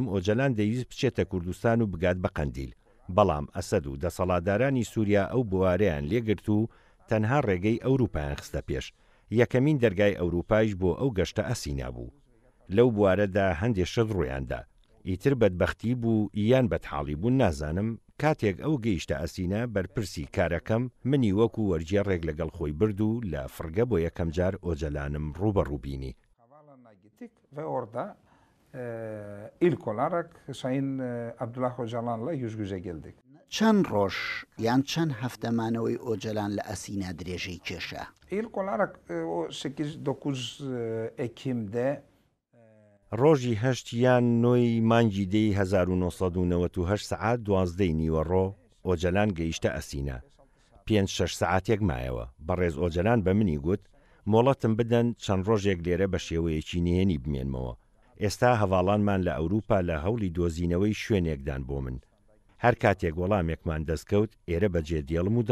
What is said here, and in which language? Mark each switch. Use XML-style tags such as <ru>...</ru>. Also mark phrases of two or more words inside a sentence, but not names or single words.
<ckb>ئۆجەلان دەویست بچێتە کوردستان و بگات بە قەندیل بەڵام ئەسەد و دەسەڵاتدارانی سووریا ئەو بوارەیان لێگرت و تەنها ڕێگەی ئەوروپایان خستە پێش یەکەمین دەرگای ئەوروپایش بۆ ئەو گەشتە ئەسینا بوو لەو بوارەدا هەندێک شت ڕوویاندا ئیتر بەدبەختی بوو یان بەدحاڵی بوون نازانم کاتێک ئەو گەیشتە ئەسینا بەرپرسی کارەکەم منی وەکو وەرجێڕێک لەگەڵ خۆی برد و لە فرگە بۆ یەکەم جار ئۆجەلانم ڕوبەڕوو بینی</ckb> <tr>gittik ve orada ilk olarak Sayın Abdullah Öcalan'la yüz yüze geldik.</tr> <ckb>چەند ڕۆژ یان چەند هەفتەمانەوەی ئۆجەلان لە ئەسینا درێژەی کێشە</ckb> <tr>İlk olarak o 8-9 Ekim'de</tr> <ckb>ڕۆژی 8 یان 9 مانگی دەی 1998 سعات 12 نیوەڕۆ ئۆجەلان گەیشتە ئەسینا 5-6 سعاتێک مایەوە بەڕێز ئۆجەلان بە منی گوت مۆڵەتم بدەن چەند ڕۆژێک لێرە بە شێوەیەکی نهێنی بمێنمەوە ئێستا هەواڵانمان لە ئەوروپا لە هەوڵی دۆزینەوەی شوێنێکدان بۆ من هەر کاتێک وەڵامێکمان دەستکەوت ئێرە بەجێ دێڵم و</ckb>